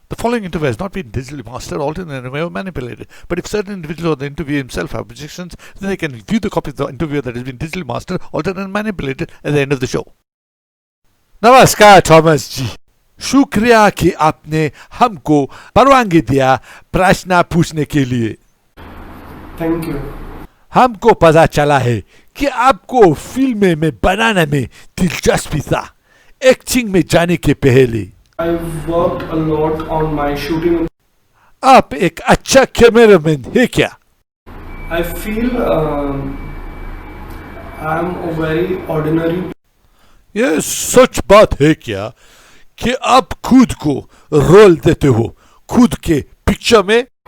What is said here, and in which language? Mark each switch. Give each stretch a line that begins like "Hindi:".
English: The following interview has not been digitally mastered, altered, or manipulated. But if certain individuals or the interviewer himself have objections, then they can view the copy of the interview that has been digitally mastered, altered, and manipulated at the end of the show.
Hindi: नमस्कार Thomas जी, शुक्रिया कि आपने हमको परवानगी दिया प्रश्न पूछने के लिए.
English: Thank you.
Hindi: हमको पता चला है कि आपको फिल्में में बनाने में दिलचस्पी था, एक्टिंग में जाने के पहले.
English: I've worked a lot on my shooting.
Hindi: आप एक अच्छा कैमरामैन है क्या?
English: I feel I'm a very ordinary.
Hindi: ये सच बात है क्या कि आप खुद को रोल देते हो खुद के पिक्चर में?